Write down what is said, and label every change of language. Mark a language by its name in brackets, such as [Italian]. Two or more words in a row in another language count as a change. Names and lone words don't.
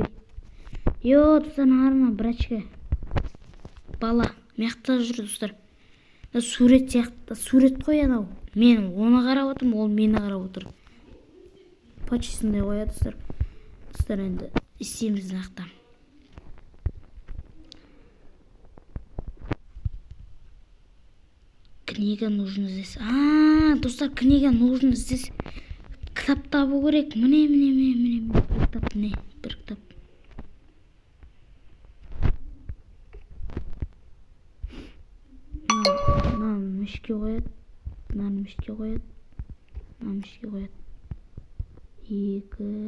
[Kazakh] Йо, достар, арына бір очка. Бала, мектар жүр, достар. Сурет сияқты, сурет қой анау. Мен оны қарап отырмын, ол мені қарап отыр. Почти сондай ғой, достар. Достар, енді істейміз нақты. [Russian] Книга нужно здесь. Достар, книга нужно здесь. [Kazakh] Кітап табу керек. Міне. Бір кітап, не? Бір кітап. Мышке қояды. Мышке қояды. Екі.